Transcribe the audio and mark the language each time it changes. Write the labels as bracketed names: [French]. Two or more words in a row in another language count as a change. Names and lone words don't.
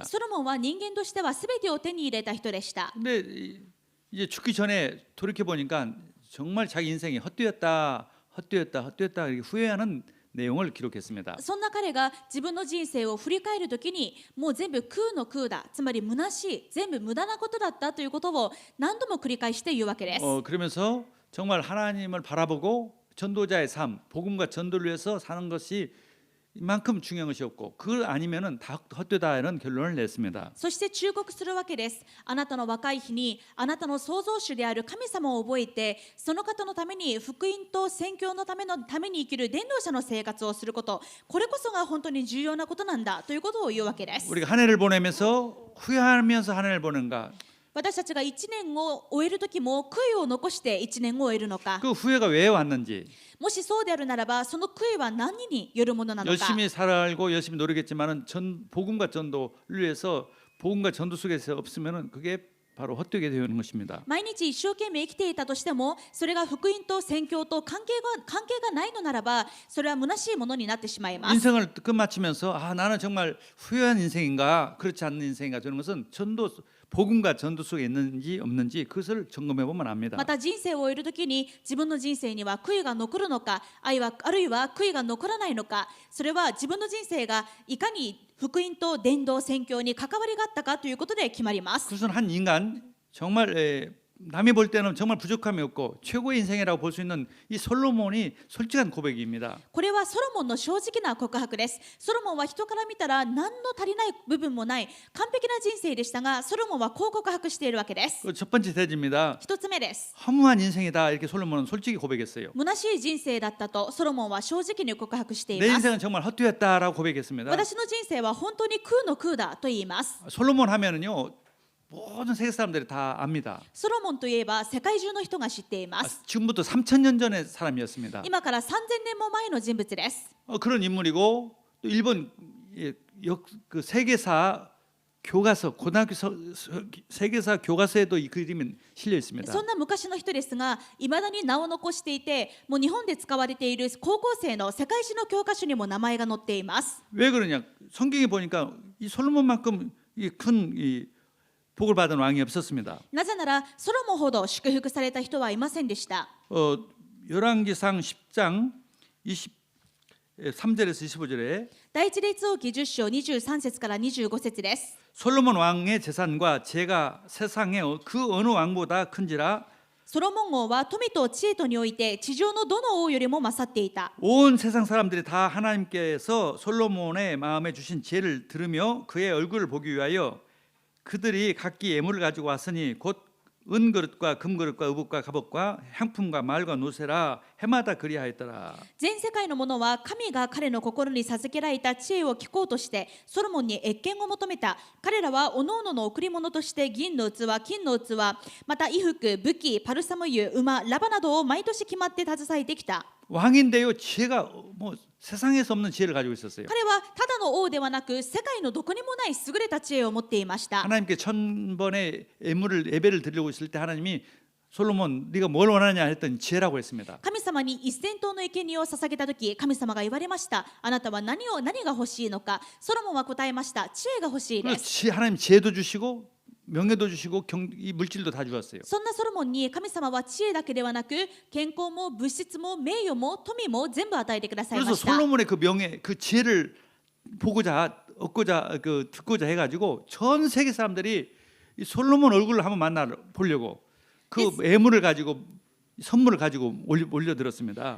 [Japanese] ソロモンは人間としては全てを手に入れた人でした。 [Korean] 근데 이제 죽기 전에 돌이켜 보니까 정말 자기 인생이 헛되었다 이렇게 후회하는 내용을 기록했습니다. [Japanese] そんな彼が自分の人生を振り返るときに、もう全部空の空だ、つまり虚しい、全部無駄なことだったということを何度も繰り返して言うわけです。 [Korean] 그러면서 정말 하나님을 바라보고 전도자의 삶, 복음과 전도를 위해서 사는 것이 이만큼 중요한 것이 없고 그걸 아니면은 다 헛되다는 결론을 냈습니다. [Japanese] そして忠告するわけです。あなたの若い日にあなたの創造主である神様を覚えて、その方のために福音と宣教のために生きる伝道者の生活をすること、これこそが本当に重要なことなんだということを言うわけです。 [Korean] 우리가 한 해를 보내면서 후회하면서 한 해를 보는가? [Japanese] 私たちが1年を終える時も悔いを残して1年を終えるのか、 [Korean] 그 후회가 왜 왔는지 [Japanese] もしそうであるならば、その悔いは何によるものなのか。 [Korean] 열심히 살고 열심히 노력했지만은 복음과 전도를 위해서 복음과 전도 속에서 없으면은 그게 바로 헛되게 되는 것입니다. [Japanese] 毎日一生懸命生きていたとしても、それが福音と宣教と関係がないのならば、それは虚しいものになってしまいます。 [Korean] 인생을 끝마치면서 나는 정말 후회한 인생인가 그렇지 않는 인생인가 되는 것은 복음과 전도 속에 있는지 없는지 그것을 점검해 보면 압니다. [Japanese] また人生を終えるときに、自分の人生には悔いが残るのか、あるいは悔いが残らないのか、それは自分の人生がいかに福音と伝道宣教に関わりがあったかということで決まります。 [Korean] 그것은 한 인간 정말 남이 볼 때는 정말 부족함이 없고 최고의 인생이라고 볼 수 있는 이 솔로몬이 솔직한 고백입니다. [Japanese] これはソロモンの正直な告白です。ソロモンは人から見たら何の足りない部分もない完璧な人生でしたが、ソロモンはこう告白しているわけです。 [Korean] 첫 번째 대지입니다. [Japanese] 一つ目です。 [Korean] 허무한 인생이다 이렇게 솔로몬은 솔직히 고백했어요. [Japanese] 虚しい人生だったとソロモンは正直に告白してい [Korean] 내 [Japanese] ます。 [Korean] 인생은 정말 헛되었다라고 고백했습니다. [Japanese] 私の人生は本当に空の空だと言います。 [Korean] 솔로몬 하면은요 모든 세계 사람들이 다 압니다. [Japanese] ソロモンといえば世界中の人が知っています。 [Korean] 지금부터 3,000년 전의 사람이었습니다. [Japanese] 今から3000年も前の人物です。 [Korean] 그런 인물이고 또 일본 그 세계사 교과서 고등학교 세계사 교과서에도 이 그림이 실려 있습니다. [Japanese] そんな昔の人ですが、いまだに名を残していて、もう日本で使われている高校生の世界史の教科書にも名前が載っています。 [Korean] 왜 그러냐? 성경에 보니까 이 솔로몬만큼 큰 복을 받은 왕이 없었습니다. [Japanese] なぜならソロモンほど祝福された人はいませんでした。 [Korean] 열왕기상 10장 23절에서 25절에 [Japanese] 第一列王記10章23節から25節です。 [Korean] 솔로몬 왕의 재산과 재가 세상에 그 어느 왕보다 큰지라 [Japanese] ソロモン王は富と知恵とにおいて地上のどの王よりも勝っていた。 [Korean] 온 세상 사람들이 다 하나님께서 솔로몬의 마음에 주신 지혜를 들으며 그의 얼굴을 보기 위하여 그들이 각기 예물을 가지고 왔으니 곧 은그릇과 금그릇과 의복과 갑옷과 향품과 말과 노새라 해마다 그리하였더라. [Japanese] 全世界の者は神が彼の心に授けられた知恵を聞こうとしてソロモンに謁見を求めた。彼らはおのおのの贈り物として銀の器、金の器、また衣服、武器、パルサム油、馬、ラバなどを毎年決まって携えてきた。 [Korean] 왕인데요, 지혜가 뭐 세상에서 없는 지혜를 가지고 있었어요. [Japanese] 彼はただの王ではなく世界のどこにもない優れた知恵を持っていました。 [Korean] 하나님께 1000번의 예배를 드리고 있을 때 하나님이 솔로몬 네가 뭘 원하냐 했더니 지혜라고 했습니다. [Japanese] 神様に1000頭の生贄を捧げた時、神様が言われました。あなたは何が欲しいのか。ソロモンは答えました。知恵が欲しいです。 [Korean] 하나님 지혜도 주시고 명예도 주시고 이 물질도 다 주었어요. [Japanese] そんなソロモンに神様は知恵だけではなく健康も物質も名誉も富も全部与えてくださいま [Korean] 그래서 [Japanese] した。 [Korean] 솔로몬의 그 명예, 그 지혜를 보고자 얻고자 듣고자 해가지고 전 세계 사람들이 이 솔로몬 얼굴을 한번 만나 보려고 그 예물을 가지고 선물을 가지고 올려들었습니다.